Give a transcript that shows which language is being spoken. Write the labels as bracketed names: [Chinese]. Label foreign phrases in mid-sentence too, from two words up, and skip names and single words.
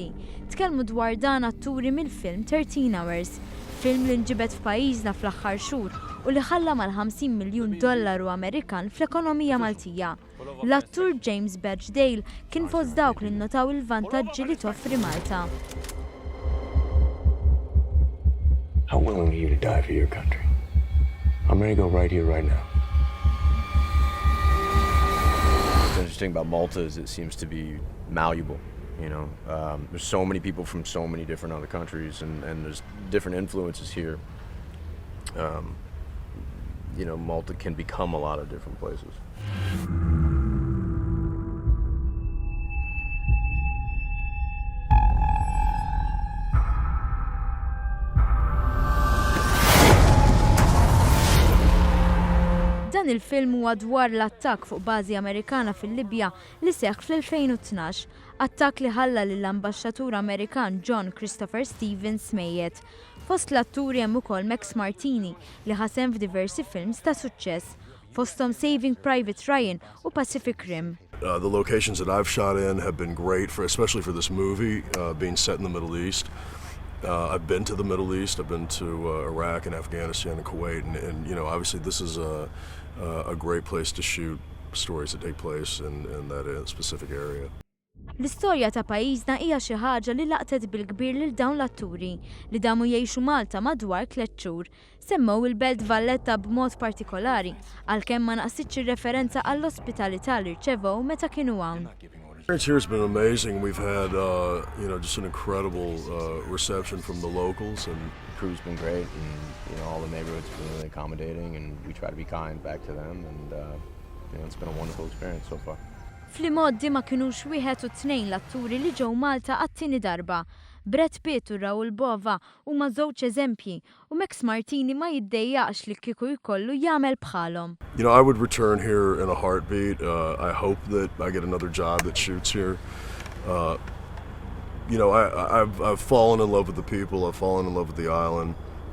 [Maltese] Tkellmu dwar dan atturi mill-film 13 Hours, film li nġibet f'pajjiżna fl-aħħar xhur u li ħalla mal-$50 miljun Amerikan fl-ekonomija Maltija. L-attur James Badge kien fost dawk li nnotaw il-vantaġġi li toffri Malta. [English] How willing are you to die for your country? I'm ready to go right here, right now. What's interesting about Malta is it seems to be malleable. You know, there's so many people from so many different other countries, and there's different influences here. You know, Malta can become a lot of different places. [Maltese] Dan il-film huwa dwar l-attakk fuq bażi Amerikana fil-Libja li seħħ fl-2012, attakk li ħalla lill-Ambaxxatur Amerikan John Christopher Stevens mejjed. Fost l-atturi hemm ukoll Max Martini li ħasem f'diversi films ta' suċċess, fosthom Saving Private Ryan u Pacific Rim. [English] The locations that I've shot in have been great, especially for this movie, being set in the Middle East. I've been to the Middle East. I've been to Iraq and Afghanistan and Kuwait, and you know, obviously this is a great place to shoot stories that take place in that specific area. [Maltese] L-istorja ta' pajjiżna hija xi ħaġa li laqtet bil-kbir lil dawn l-atturi li damu jgħixu Malta madwar 3 xhur. Semmew il-Belt Valletta b'mod partikolari għalkemm ma naqsitx ir-referenza għall-ospitalità li rċevew meta kienu hawn. [English] The experience here has been amazing. We've had you know, just an incredible reception from the locals, and The crew's been great, and you know, all the neighborhood's been really accommodating, and we try to be kind back to them, and you know, it's been a wonderful experience so far. [Maltese] Fl-modi ma kinux wieħed u tnejn l-atturi li ġew Malta għat-tieni darba. Brad Pitt u Raoul Bova huma żewġ eżempji u Max Martini ma jiddejjaqx li kieku jkollu jagħmel bħalhom. [English] you know, I would return here in a heartbeat. I hope that I get another job that shoots here. You know, I've fallen in love with the people. I've fallen in love with the island.